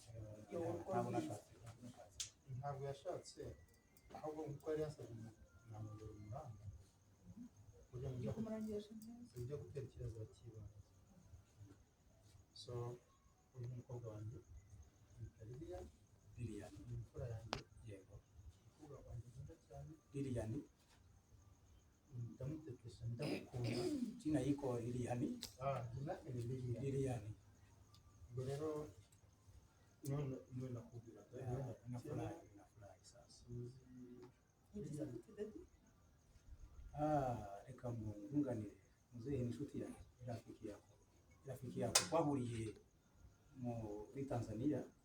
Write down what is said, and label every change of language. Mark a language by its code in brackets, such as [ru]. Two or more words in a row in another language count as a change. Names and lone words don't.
[rw] Ntabwo yashatse ahubwo kuko yari yasabye namugera umuranga kugira ngo ujye gutera ikibazo cy'ibanze. So uyu mukobwa wanjye yitwa Lilian ni imfura yanjye. Yego umukobwa wanjye nkunda cyane Lilian, ndamutetesha ndamukunda. [sw] Jina yiko Lilian. Jina ni Lilian. [rw] Ubwo rero none nakubwira [sw] nafurahi sasa. [rw] Reka munganire muzehe inshuti yanjye [sw] rafiki yako [rw] twahuriye muri Tanzania.